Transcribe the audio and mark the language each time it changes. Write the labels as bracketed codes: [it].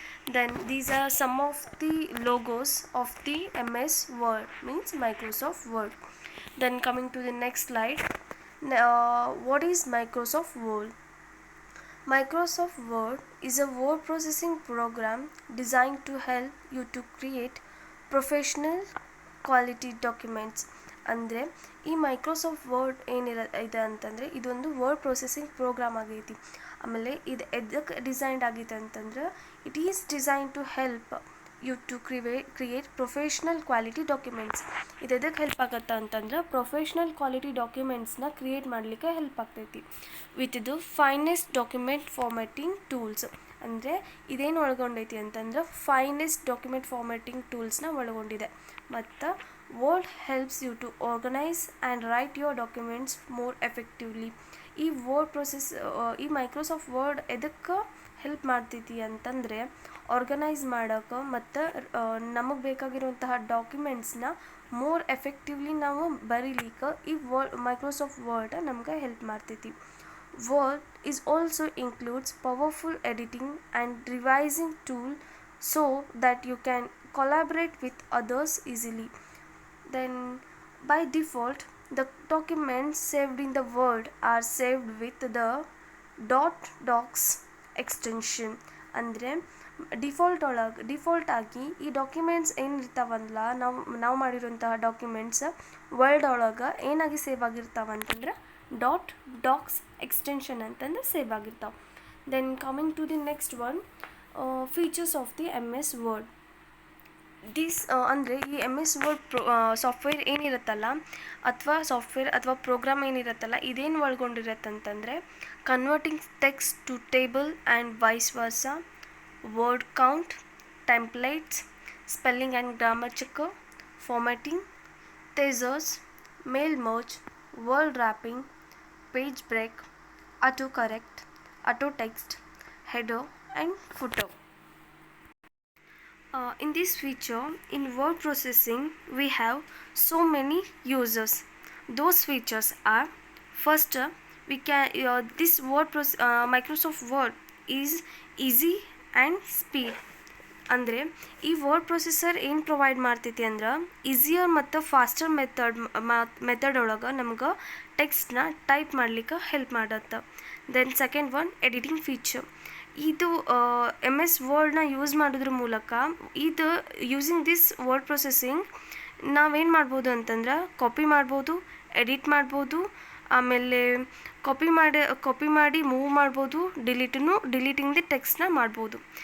[en] Then these are some of the logos of the MS Word, means Microsoft Word. Then coming to the next slide, what is Microsoft Word? Microsoft Word is a word processing program designed to help you to create professional quality documents. [kn] ಅಂದರೆ ಈ Microsoft word ಇದೆ ಅಂತಂದರೆ ಇದೊಂದು word processing program ಆಗೈತಿ. ಆಮೇಲೆ ಇದು ಎದಕ್ಕೆ designed ಆಗೈತೆ ಅಂತಂದ್ರೆ [en] It is design to help you to create professional quality documents. [kn] ಇದು ಎದಕ್ಕೆ ಹೆಲ್ಪ್ ಆಗತ್ತೆ ಅಂತಂದ್ರೆ ಪ್ರೊಫೆಷ್ನಲ್ ಕ್ವಾಲಿಟಿ ಡಾಕ್ಯುಮೆಂಟ್ಸ್ನ ಕ್ರಿಯೇಟ್ ಮಾಡಲಿಕ್ಕೆ ಹೆಲ್ಪ್ ಆಗ್ತೈತಿ ವಿತ್ ಇದು ಫೈನೆಸ್ಟ್ ಡಾಕ್ಯುಮೆಂಟ್ ಫಾರ್ಮ್ಯಾಟಿಂಗ್ ಟೂಲ್ಸ್. ಅಂದರೆ ಇದೇನು ಒಳಗೊಂಡೈತಿ ಅಂತಂದ್ರೆ ಫೈನೆಸ್ಟ್ ಡಾಕ್ಯುಮೆಂಟ್ ಫಾರ್ಮ್ಯಾಟಿಂಗ್ ಟೂಲ್ಸ್ನ ಒಳಗೊಂಡಿದೆ. [en] ಮತ್ತು Word helps you to organise and write your documents more effectively. [kn] ಈ ವರ್ಡ್ ಪ್ರೊಸೆಸ್ ಈ ಮೈಕ್ರೋಸಾಫ್ಟ್ ವರ್ಡ್ ಎದಕ್ಕೆ ಹೆಲ್ಪ್ ಮಾಡ್ತೈತಿ ಅಂತಂದರೆ ಆರ್ಗನೈಸ್ ಮಾಡೋಕೆ ಮತ್ತು ನಮಗೆ ಬೇಕಾಗಿರುವಂತಹ ಡಾಕ್ಯುಮೆಂಟ್ಸ್ನ ಮೋರ್ ಎಫೆಕ್ಟಿವ್ಲಿ ನಾವು ಬರೀಲಿಕ್ಕೆ ಈ ಮೈಕ್ರೋಸಾಫ್ಟ್ ವರ್ಡ್ ನಮ್ಗೆ ಹೆಲ್ಪ್ ಮಾಡ್ತೈತಿ. [en] Word is also includes powerful editing and revising tool so that you can collaborate with others easily. Then by default the documents saved in the Word are saved with the .docs extension. [kn] ಅಂದರೆ default ಆಗಿ ಈ documents ಏನಿರ್ತಾವಲ್ಲ ನಾವು ಮಾಡಿರೋಂತಹ documents word ಒಳಗೆ ಏನಾಗಿ save ಆಗಿರ್ತಾವ ಅಂತಂದ್ರೆ .docs extension ಅಂತಂದ್ರೆ save ಆಗಿರ್ತಾವೆ. [en] Then coming to the next one, features of the MS Word. [kn] ಅಂದರೆ ಈ MS ವರ್ಡ್ ಸಾಫ್ಟ್ವೇರ್ ಏನಿರುತ್ತಲ್ಲ ಅಥವಾ ಪ್ರೋಗ್ರಾಮ್ ಏನಿರುತ್ತಲ್ಲ ಇದೇನು ಒಳಗೊಂಡಿರತ್ತಂತಂದರೆ [en] Converting text to table and vice versa, word count, templates, spelling and grammar checker, formatting, thesaurus, mail merge, word wrapping, page break, autocorrect, auto text, header and footer. In this feature, in word processing we have so many users. Those features are, first we can this Microsoft Word is easy and speed. [kn] ಅಂದರೆ ಈ word processor ಏನು provide ಮಾಡ್ತೈತಿ ಅಂದ್ರೆ easier ಮತ್ತು faster method ಒಳಗೆ ನಮ್ಗೆ ಟೆಕ್ಸ್ಟ್ನ type ಮಾಡ್ಲಿಕ್ಕೆ help ಮಾಡತ್ತೆ. [en] Then second one, editing feature. [kn] ಇದು MS ವರ್ಡ್ನ ಯೂಸ್ ಮಾಡೋದ್ರ ಮೂಲಕ ಇದು [en] using this word processing [kn] ನಾವೇನು ಮಾಡ್ಬೋದು ಅಂತಂದ್ರೆ ಕಾಪಿ ಮಾಡ್ಬೋದು, ಎಡಿಟ್ ಮಾಡ್ಬೋದು, ಆಮೇಲೆ ಕಾಪಿ ಮಾಡಿ ಮೂವ್ ಮಾಡ್ಬೋದು, ಡಿಲೀಟಿಂಗ್ ದಿ ಟೆಕ್ಸ್ಟ್ನ ಮಾಡ್ಬೋದು.